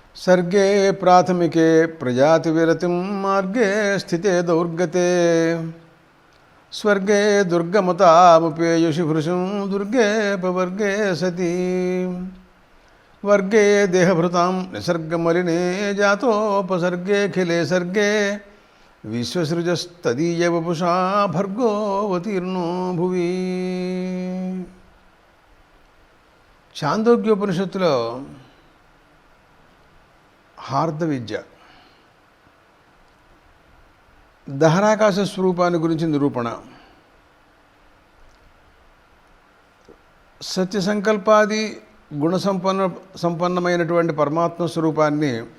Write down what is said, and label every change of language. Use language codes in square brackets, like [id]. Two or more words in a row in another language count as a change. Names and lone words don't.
[sa] सर्गे प्राथमिके प्रजातिविरतिं मार्गे स्थिते दौर्गते स्वर्गे दुर्गमतामुपेयुषि भृशं दुर्गे पवर्गे सती वर्गे देहभृतां निसर्गमलिने जातोपसर्गेऽखिले सर्गे विश्वसृजस्तदीयवपुषा भर्गोऽवतीर्णो भुवि। [te] చాందోగ్యోపనిషత్తులో హార్ద విద్య దహరాకాశ స్వరూపాన్ని గురించి నిరూపణ, సత్య సంకల్పాది గుణ సంపన్నమైనటువంటి పరమాత్మ స్వరూపాన్ని